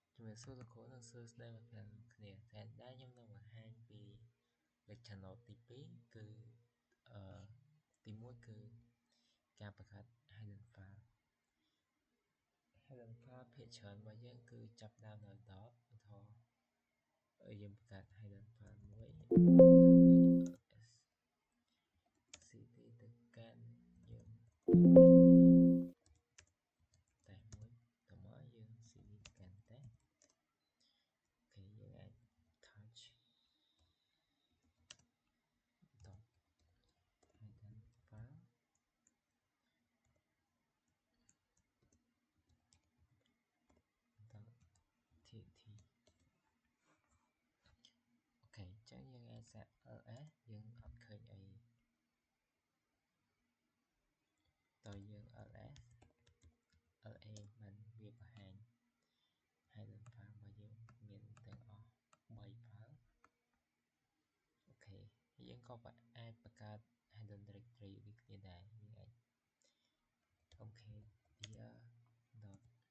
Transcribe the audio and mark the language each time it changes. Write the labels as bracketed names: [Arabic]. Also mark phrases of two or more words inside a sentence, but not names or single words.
[Khmer] សួរលោកគ្រូនិងសួស្តីមកទាំងគ្នាតែដែរខ្ញុំនឹងបង្ហាញពី [English] lecture note [Khmer] ទី2គឺទី1គឺការបង្កើត [English] hidden file hidden file [Khmer] ភាគច្រើនរបស់យើងគឺចាប់ដើមនៅ dot ឧទាហរណ៍យើងបង្កើត [English] hidden file [Khmer] មួយ cd ទៅកាន់យើងតែមួយតមកយើង cd ទៅកាន់តែអូខេយើងអាច [English] touch dot hidden file dot txt [Khmer] អូខេអញ្ចឹងយើងអាចសាក ls យើងអត់ឃើញអី តើយើង [English] ls la [Khmer] មិនវាបង្ហាញ [English] hidden file [Khmer] របស់យើងមានទាំងអស់3 file អូខេយើងក៏អាចបង្កើត [English] hidden directory [Khmer] ដូចគ្នាដែរយើងអាចអូខេ [English] dir dot